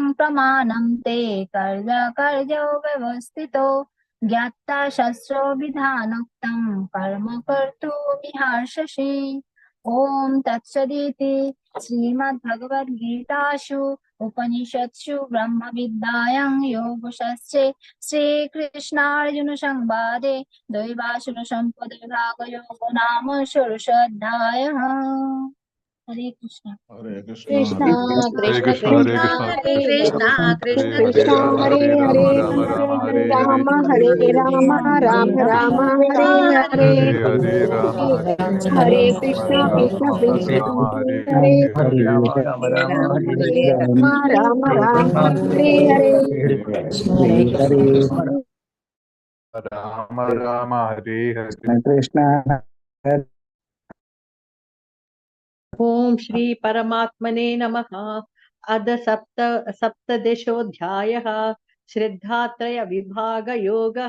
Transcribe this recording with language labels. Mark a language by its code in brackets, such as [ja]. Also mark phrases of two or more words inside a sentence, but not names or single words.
[sa] प्रमाणं ते कर्यकर्यो व्यवस्थितो ज्ञात्वा शस्त्रो विधानोक्तं कर्म कर्तुमिहार्षसि ॐ तत्सदिति श्रीमद्भगवद्गीतासु उपनिषत्सु ब्रह्मविद्यायां योगशास्त्रे श्रीकृष्णार्जुनसंवादे दैवासुरसम्पदविभागयोगो नाम षोडशोऽध्यायः। हरे कृष्ण हरे कृष्ण, कृष्ण Hare कृष्ण कृष्ण हरे कृष्ण Krishna, हरे Krishna हरे कृष्ण हरे कृष्ण Hare, हरे Hare हरे राम राम राम हरे हरे, राम हरे राम राम राम हरे हरे हरे हरे राम हरे हरे हरे राम कृष्ण कृष्ण राम हरे कृष्ण राम हरे हरे Hare, हरे राम राम हरे हरे Ram राम राम हरे हरे हरे हरे राम राम हरे हरे. कृष्ण हरे ओम श्री परमात्मने नमः। अद सप्तदशोऽध्यायः श्रद्धात्रय विभाग योगः।